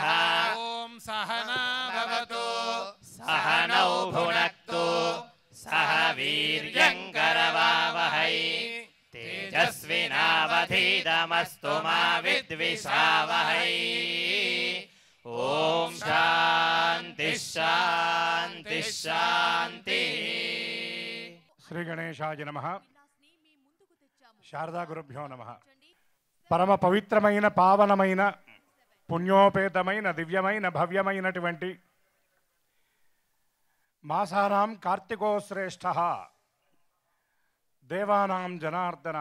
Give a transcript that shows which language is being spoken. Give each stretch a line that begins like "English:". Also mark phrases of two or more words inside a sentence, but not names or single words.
Sanskrit: ॐ सहना भवतु सहनौ भुनक्तु सह वीर्यङ्करवावहै. तेजस्विनावधीतमस्तु मा विद्विषावहै. ओम शांति शांति शांति. శ్రీ గణేశాయ నమః. శారదా గురుభ్యో నమః.
Telugu: పరమ పవిత్రమైన పావనమైన పుణ్యోపేతమైన దివ్యమైన భవ్యమైనటువంటి
Sanskrit: మాసానాం కార్తికో శ్రేష్ఠ దేవానాం జనార్దన.